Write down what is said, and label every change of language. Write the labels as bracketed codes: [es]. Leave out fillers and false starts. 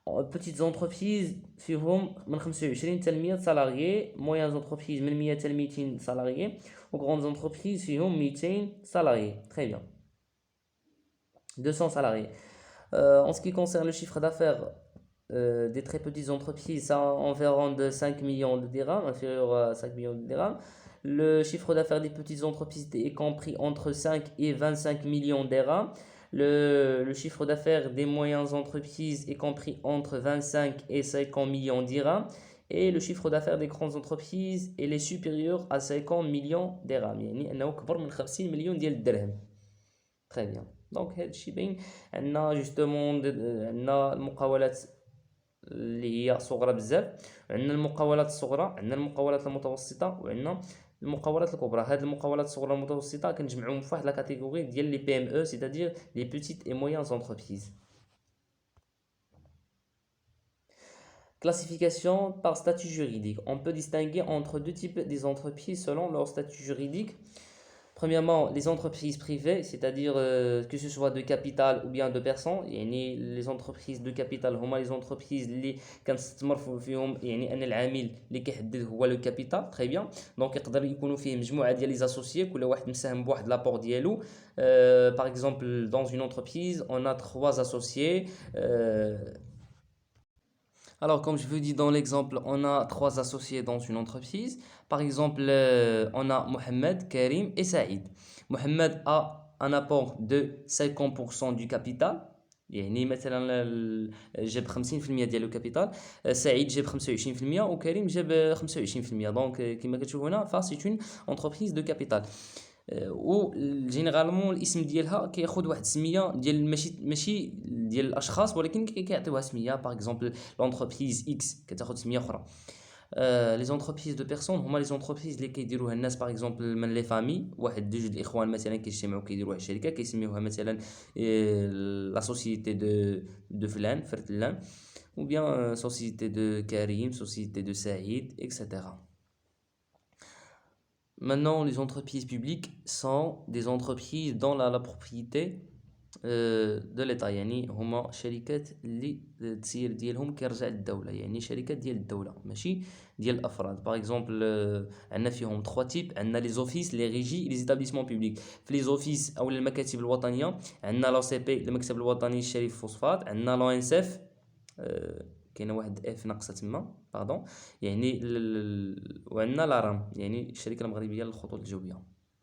[fr] Petites entreprises [ar] فيهم من 25 حتى ل 100 سالاريي. [fr] Moyennes entreprises [ar] من 100 حتى ل 200 سالاريي. [fr] Aux grandes entreprises فيهم 200 salariés. Très bien. 200 salariés. En ce qui concerne le chiffre d'affaires des très petites entreprises, ça environ de 5 millions de dirhams, inférieur à 5 millions de dirhams. Le chiffre d'affaires des petites entreprises est compris entre 5 et 25 millions de dirhams. Le chiffre d'affaires des moyennes entreprises est compris entre 25 et 50 millions de dirhams. Et le chiffre d'affaires des grandes entreprises est supérieur à 50 millions de dirhams. [ar] يعني أنه كبر من 50 مليون ديال الدرهم. [fr] Très bien. [ar] Donc هذا الشيء باين عندنا جوستومون عندنا المقاولات اللي هي صغرى بزاف، عندنا المقاولات الصغرى، عندنا المقاولات المتوسطة وعندنا المقاولات الكبرى. هاد المقاولات الصغرى والمتوسطة كنجمعوهم في واحد لا كاتيجوري ديال لي PME [fr] c'est-à-dire les petites et moyennes entreprises. Classification par statut juridique. On peut distinguer entre deux types des entreprises selon leur statut juridique. Premièrement, les entreprises privées, c'est-à-dire que ce soit de capital ou bien de personnes. [ar] يعني [fr] les entreprises de capital [ar] هما les entreprises اللي كنستثمر فيهم يعني أن العامل اللي كيحدد هو لو كابيتال. تري بيان. دونك يقدر يكونوا فيه مجموعة ديال لي اسوسيي كل واحد مساهم بواحد لابور ديالو. [fr] Par exemple, dans une entreprise, on a 3 associés. Alors, comme je vous dis dans l'exemple, on a 3 associés dans une entreprise. Par exemple, on a Mohamed, Karim et Saïd. Mohamed a un apport de 50% du capital. [ar] يعني مثلا جاب 50% ديال الكابيتال. سعيد جاب 25% وكريم جاب 25%. دونك كما كتشوفوا هنا فسي اون انتربريز دو كابيتال. وجينيرالمون الاسم ديالها كياخذ واحد السميه ديال ماشي ديال الاشخاص ولكن كيعطيوها سميه. باغ اكزومبل لونتربريز اكس كتاخذ سميه اخرى. لي زونتربريز دو بيرسون هما لي زونتربريز اللي كيديروها الناس باغ اكزومبل من لي فامي. واحد جوج الاخوان مثلا كيجتمعوا كيديروا واحد الشركه كيسميوها مثلا لا سوسيتي دو فلان فرتلان [fr] ou bien société de Karim, société de Saïd, etc. Maintenant, les entreprises publiques sont des entreprises dont la propriété [ar] دو ليطا، يعني هما شركات اللي التسيير ديالهم كيرجع للدولة، يعني شركات ديال الدولة ماشي ديال الافراد. باغ اكزومبل عندنا فيهم 3 تيب، عندنا لي زوفيس، لي ريجي، لي زيتابليسمون بوبليك. في لي زوفيس او المكاتب الوطنيه عندنا لا سي بي، المكتب الوطني للشري الفوسفات، عندنا لا ان اس اف، كاينه واحد اف ناقصه تما باردون، يعني وعندنا لا رام، يعني الشركه المغربيه للخطوط الجويه.